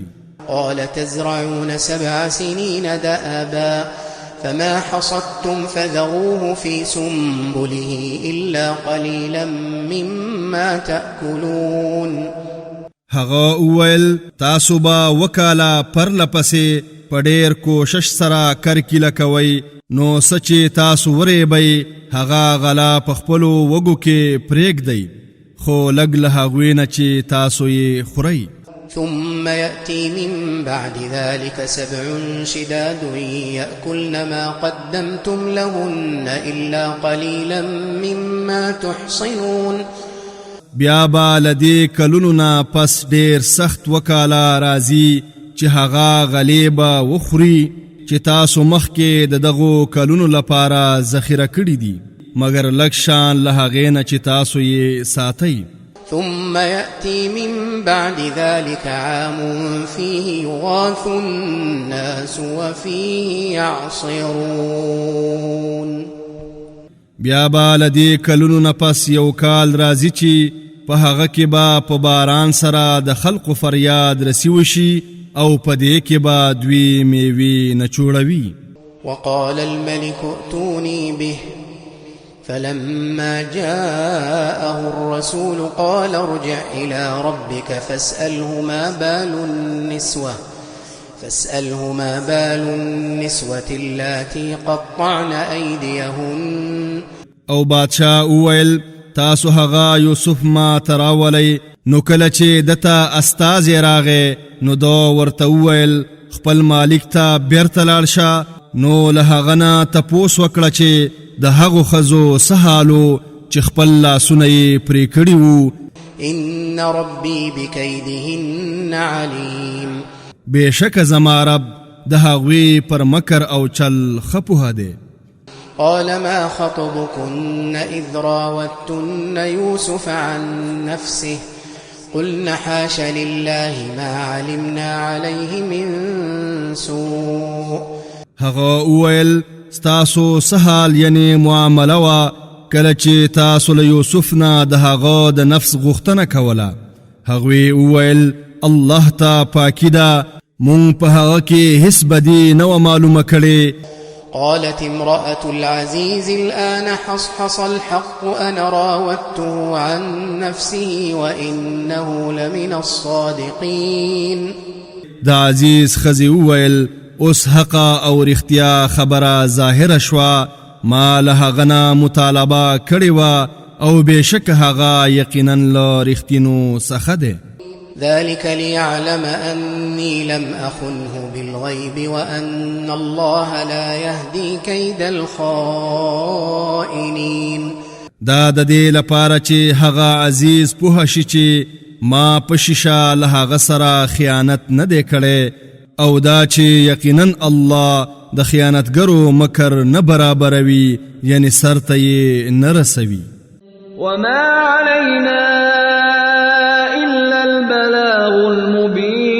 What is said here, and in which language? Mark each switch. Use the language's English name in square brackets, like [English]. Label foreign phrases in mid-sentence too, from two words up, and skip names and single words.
[Arabic] قال تزرعون 7 سنين دأبا فما حصدتم فذروه في سنبله إلا قليلا مما تأكلون. [Pashto] هغه وویل تاسو به وکاله پرله پسې په ډېر کوشش سره کرکیله کوئ نو څه چې تاسو وریبئ هغه غلا په خپلو وږو کې پرېږدئ خو لږ له هغوی نه چې تاسو یې خورئ. [Arabic] ثم يأتي من بعد ذلك 7 شداد يأكلن ما قدمتم لهن إلا قليلا مما تحصنون. [Pashto] بیا به له دې کلونو نه پس ډېر سخت وکاله راځي چې هغه غلې به وخوري چې تاسو مخکې د دغو کلونو لپاره ذخیره کړي دي مګر لږ شان له هغې نه چې تاسو یې ساتئ. [Arabic] ثم يأتي من بعد ذلك عام فيه يغاث الناس وفيه يعصرون. [Pashto] بیا به له دې کلونو نه پس یو کال راځي چې په هغه کې به په باران سره د خلقو فریاد رسی وشي او پدې کې به دوی میوې نچوړوي. [Arabic] وقال الملك ائتوني به فلما جاءه الرسول قال ارجع إلى ربك فاسأله ما بال النسوة اللاتي قطعن أيديهن. [Pashto] او بادشاہ اویل تاسو هغه یوسف ما تراولی نو کله چې دته استاذ راغې نو دا ورته وویل خپل مالک ته بیرته لاړ شه. نو له هغه نه تپوس وکړه چې د هغو ښځو څه حالو چې خپل لاسونه یې پرې کړي وو. [Arabic] إن ربي بكيدهن عليم. [Pashto] بېشکه زما رب د هغوی پر مکر او چل ښه پوهه دی. [Arabic] قال ما خطبكن إذ راوتن يوسف عن نفسه قلن حاش لله ما علمنا عليه من سوء. [Pashto] هغه اویل ستاسو سهال یعنی معامله وا کله چې تاسو له یوسف نه د هغه د نفس غوښتنه کوله. هغوی اویل الله ته پاکی ده مونږ په هغه کې هیڅ بدي نه وه معلومه کړې. [Arabic] قالت امرأة العزيز الآن حصحص الحق أنا راودته عن نفسه وإنه لمن الصادقين. [Pashto] د عزیز ښځې وویل اوس حقه او رښتیا خبره ظاهره شوه. ما له هغه نه مطالبه کړې وه او بېشکه هغه یقینا له رښتینو څخه دی. [Arabic] ذلك ليعلم أني لم أخنه بالغيب وأن الله لا يهدي كيد الخائنين. [Pashto] دا د دې لپاره چې هغه عزیز پوه شي چې ما په شیشه له هغه سره خیانت نه دی کړی او دا چې یقینا الله د خیانتګرو مکر نه برابروي یعنی سر ته یې نه رسوي. [Arabic] وما علينا إلا البلاغ المبين.